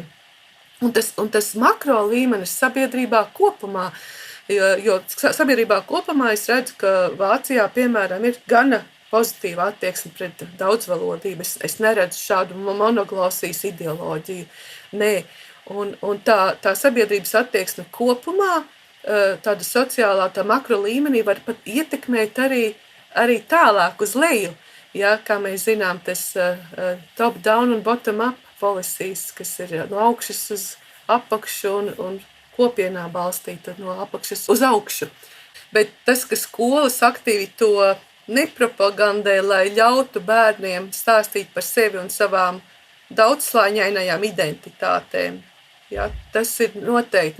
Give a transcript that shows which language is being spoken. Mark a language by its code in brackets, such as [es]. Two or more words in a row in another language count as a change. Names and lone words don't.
[lv] Un tas makro līmenis sabiedrībā kopumā, jo sabiedrībā kopumā es redzu, ka Vācijā, piemēram, ir gana pozitīva attieksme pret daudzvalodību. Es neredzu šādu monoglosijas ideoloģiju. Nē. Un tā sabiedrības attieksme kopumā, tāda sociālā, tā makro līmenī var pat ietekmēt arī tālāk uz leju. Ja, kā mēs zinām, tas [en] top-down [lv] un [en] bottom-up policies, [lv] kas ir no augšas uz apakšu un kopienā balstīta no apakšas uz augšu. Bet tas, ka skolas aktīvi to nepropagandē, lai ļautu bērniem stāstīt par sevi un savām daudzslāņainajām identitātēm, ja, tas ir noteikti.